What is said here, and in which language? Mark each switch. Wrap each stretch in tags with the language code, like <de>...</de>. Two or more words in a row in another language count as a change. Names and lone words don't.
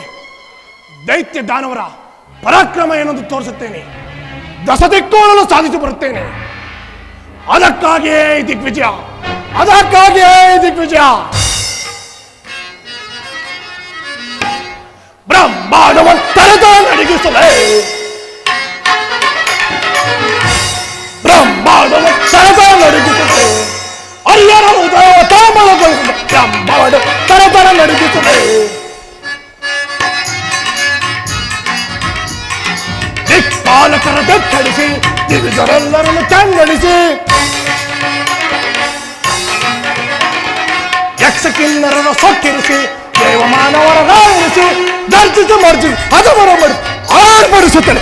<kn>ದೈತ್ಯ ದಾನವರ ಪರಾಕ್ರಮ ಏನೆಂದು ತೋರಿಸುತ್ತೇನೆ. ದಶದಿಕ್ಕೋಲನ್ನು ಸಾಧಿಸಿ ಬರುತ್ತೇನೆ. ಅದಕ್ಕಾಗಿಯೇ ದಿಗ್ವಿಜಯ, ಅದಕ್ಕಾಗಿಯೇ ದಿಗ್ವಿಜಯ. ಬ್ರಹ್ಮಾಂಡವನ್ನು ತರತ ನಡಗಿಸಲೇ, ಬ್ರಹ್ಮಾಂಡವನ್ನು ತರತ ನಡಗಿಸಲೇ, ಹರಿಯರ ಉದಯ ತಾಮಲಗೊಳಿಸಿದ ಬ್ರಹ್ಮಾಂಡ ತರತರ ನಡಗಿಸಲೇ. ದಿಕ್ಪಾಲಕರ ಬೆಕ್ಕಡಿಸಿ ದಿವಿಜರೆಲ್ಲರನ್ನು ಚಂಗಡಿಸಿ ಯಕ್ಷ ಕಿನ್ನರನ್ನು ಸೊಕ್ಕಿರಿಸಿ ದೇವಮಾನವರ ರಾಯಿಸಿ ದರ್ಜಿಸಿ ಮರ್ಜಿ ಅದವರ ಆರ್ಭರಿಸುತ್ತೇನೆ.</kn>